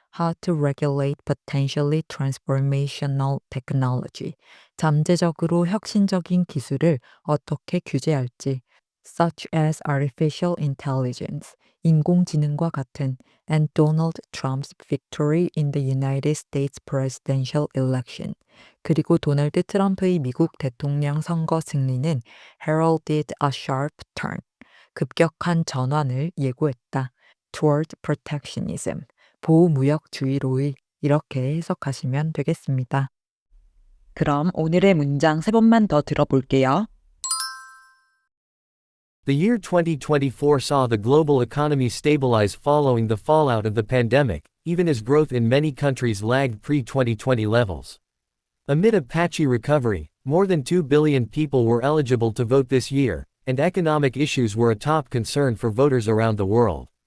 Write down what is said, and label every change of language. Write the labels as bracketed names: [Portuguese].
[English] How to regulate potentially transformational technology. [Korean] 잠재적으로 혁신적인 기술을 어떻게 규제할지. [English] Such as artificial intelligence. [Korean] 인공지능과 같은. [English] And Donald Trump's victory in the United States presidential election. [Korean] 그리고 도널드 트럼프의 미국 대통령 선거 승리는 [English] heralded a sharp turn. [Korean] 급격한 전환을 예고했다. [English] Toward protectionism. [Korean] 보호무역주의로의 이렇게 해석하시면 되겠습니다. 그럼 오늘의 문장 세 번만 더 들어볼게요. [English] The year 2024 saw the global economy stabilize following the fallout of the pandemic, even as growth in many countries lagged pre-2020 levels. Amid a patchy recovery, more than 2 billion people were eligible to vote this year, and economic issues were a top concern for voters around the world.